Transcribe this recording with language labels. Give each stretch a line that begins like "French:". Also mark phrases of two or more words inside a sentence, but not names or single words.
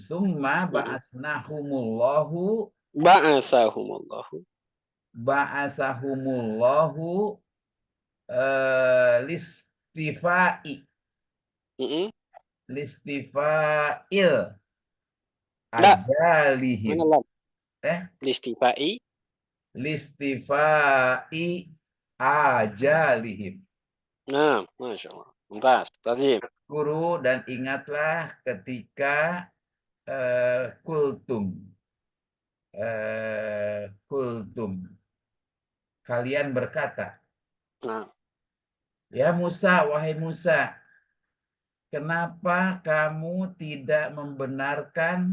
Arabic: ثم بعثناهم الله. بعثهم الله لاستيفاء. لاستيفاء آجالهم. لاستيفاء آجالهم. Nah, ما شاء الله. ممتاز. تجيب.
Indonesian: Guru dan ingatlah ketika kultum. Kalian berkata. Nah. Ya Musa, wahai Musa. Kenapa kamu tidak membenarkan?